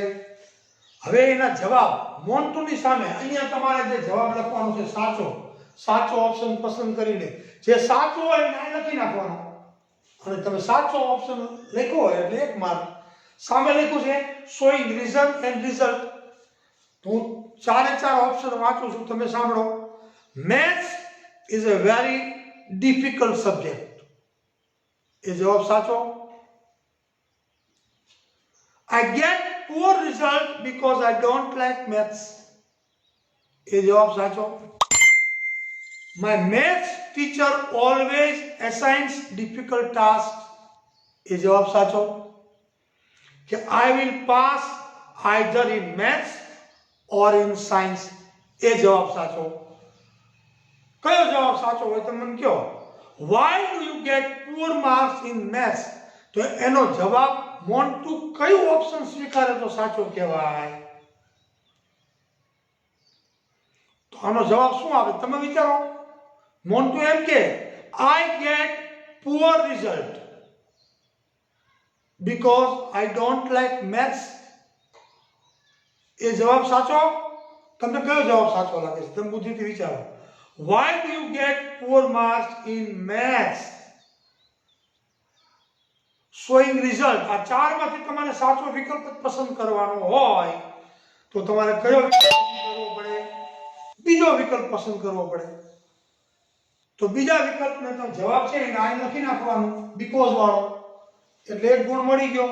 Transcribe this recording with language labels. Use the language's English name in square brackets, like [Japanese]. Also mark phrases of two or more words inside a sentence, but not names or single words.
[Gujarati] હવે એના જવાબ મોન્ટુની સામે અહીંયા તમારે જે જવાબ લખવાનો છે સાચો ઓપ્શન પસંદ કરીને જે સાચો હોય એને લખી નાખવાનો. અને તમે સાચો ઓપ્શન લખ્યો હોય એટલે 1 માર્ક. સામે લખ્યું છે [English] showing reason and result. [Gujarati] તો હું 4 ઓપ્શન વાંચું છું, તમે સાંભળો. [English] મેથ્સ is a very difficult subject. [Gujarati] એ જવાબ સાચો. [English] I get poor result because I don't like maths. [Gujarati] એ જવાબ સાચો. [English] My maths teacher always assigns difficult tasks. [Gujarati] એ જવાબ સાચો. [English] કે I will pass either in maths or in science. [Gujarati] એ જવાબ સાચો. કયો જવાબ સાચો હોય તો મને કહો. [English] Why do you get poor marks in maths? [Gujarati] તો એનો જવાબ મોન્ટુ કયું ઓપ્શન સ્વીકારે તો સાચો કહેવાય? તો આનો જવાબ શું આવે તમે વિચારો. મોન્ટુ એમ કે [English] I get poor result because I don't like maths. [Gujarati] એ જવાબ સાચો. તમને કયો જવાબ સાચો લાગે છે તમે બુદ્ધિથી વિચારો. [English] Why do you get poor marks in maths? Showing result. [Gujarati] આ ચારમાંથી તમારે સાચો વિકલ્પ પસંદ કરવાનો હોય તો તમારે કયો વિકલ્પ પસંદ કરવો પડે? બીજો વિકલ્પ પસંદ કરવો પડે. તો બીજા વિકલ્પનો તો જવાબ છે એને અહીં લખી નાખવાનું બીકોઝ વાળો, એટલે એક ગુણ મળી ગયો.